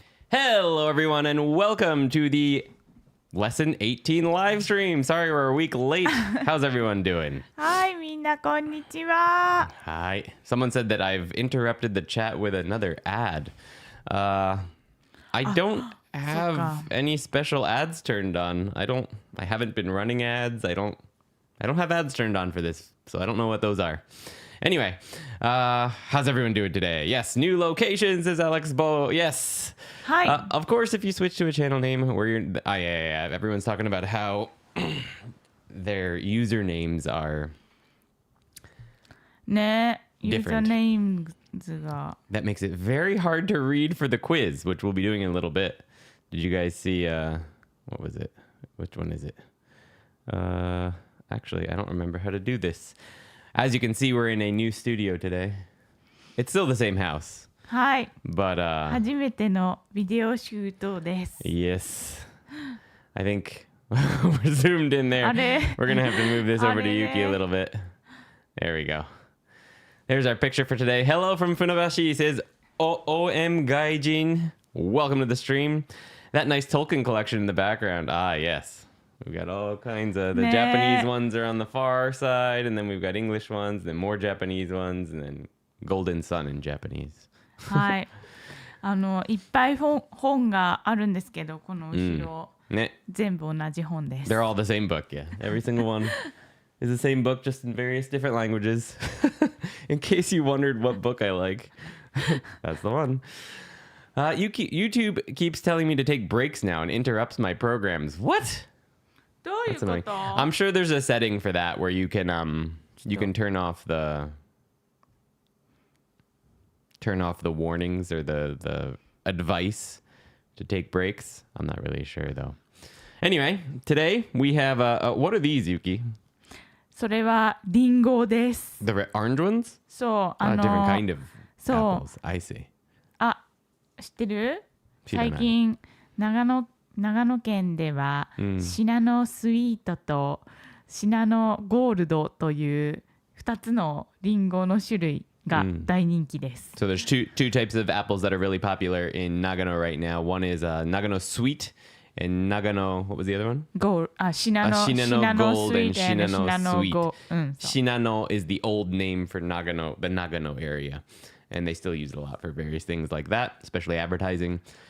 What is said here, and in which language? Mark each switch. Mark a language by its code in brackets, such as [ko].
[en] Hello, everyone, and welcome to the Lesson 18 live stream. Sorry, we're a week late. How's everyone doing? [ja] Hi, みんなこんにちは。 [en] Hi. Someone said that I've interrupted the chat with another ad. I don't have any special ads turned on. I haven't been running ads. I don't have ads turned on for this, so I don't know what those are. Anyway, how's everyone doing today? Yes, new locations, says Alex Bo. Yes. Hi. Of course, if you switch to a channel name where you're... everyone's talking about how their usernames are [ja] ね、ユーザー [en] different. [ja] ネームズが [en] That makes it very hard to read for the quiz, which we'll be doing in a little bit. Did you guys see... what was it? Which one is it? Actually, I don't remember how to do this. As you can see, we're in a new studio today. It's still the same house. [ja] はい。 [en] But, [ja] 初めてのビデオシュートです。 [en] yes. I think we're zoomed in there. [ja] あれ [en] We're going to have to move this over to [ja] あれね [en] Yuki a little bit. There we go. There's our picture for today. Hello from Funabashi. Says, OM Gaijin. Welcome to the stream. That nice Tolkien collection in the background. Ah, yes. We've got all kinds of... The Ne. Japanese ones are on the far side, and then we've got English ones, then more Japanese ones, and then Golden Sun in Japanese. [ja] はい。いっぱい本があるんですけど、この後ろ、ね。全部同じ本です。 [en] They're all the same book, yeah. Every single one is the same book, just in various different languages. In case you wondered what book I like, that's the one. YouTube keeps telling me to take breaks now and interrupts my programs. What? [ja] どういう [en] That's annoying. [ja] と [en] I'm sure there's a setting for that where you can turn off the warnings or the advice to take breaks. I'm not really sure though. Anyway, today we have what are these, Yuki? [ja] それはリンゴです。 [en] The orange ones? [ja] そう、 [en] A different kind of [ja] そう [en] apples. I see. [ja] あ、知ってる？知らない。最近長野県では、シナノスイートとシナノゴールドという2つのリンゴの種類が大人気です。 [en] So there's two types of apples that are really popular in Nagano right now. One is Nagano Sweet and Nagano, what was the other one? Shinano Gold and Shinano Sweet. [ja] そう [en] Shinano is the old name for Nagano, the Nagano area. And they still use it a lot for various things like that, especially advertising.